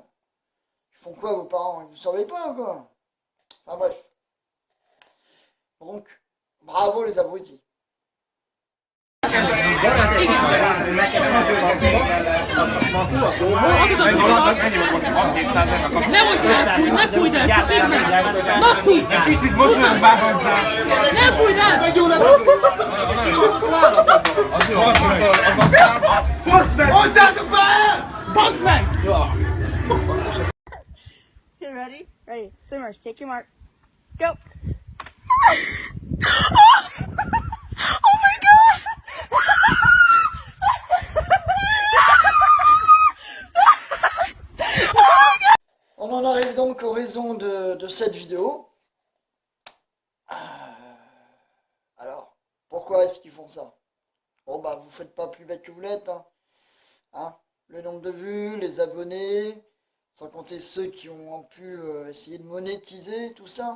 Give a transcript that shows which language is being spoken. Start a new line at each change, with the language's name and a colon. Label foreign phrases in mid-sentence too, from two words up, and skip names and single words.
French: Ils font quoi vos parents? Ils vous surveillent pas, quoi. Enfin bref. Donc, bravo les abrutis.
Hungarian: Ne fújj, ne picit mosolyog már hozzá! Ne fújj el! Basz meg! Adjátok be! Basz meg!
English: Okay, ready? Ready. Swimmers, take your mark. Go! Oh my god!
French: On en arrive donc aux raisons de cette vidéo. Alors, pourquoi est-ce qu'ils font ça? Bon bah vous faites pas plus bête que vous l'êtes, hein. Hein, le nombre de vues, les abonnés, sans compter ceux qui ont pu essayer de monétiser tout ça.